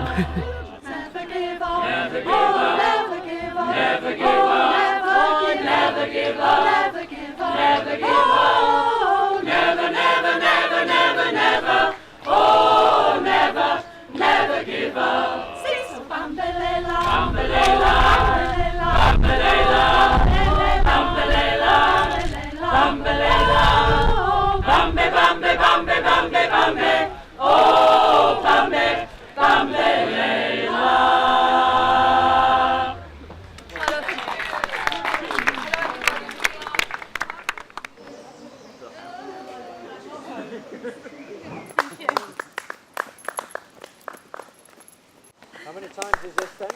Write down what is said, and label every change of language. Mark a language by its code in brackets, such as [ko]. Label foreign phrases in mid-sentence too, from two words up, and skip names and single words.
[en] Never give up, never give up, never give up, never give up, never give up, never give up, never give up, never, never, never, never, never, oh, never, never give up. Sing so [zu] bambelela, bambelela, bambelela, bambelela, bambelela, bambe, bambe, bambe, bambe, bambe, oh, bambe, bambelela. [en] How many times is this then?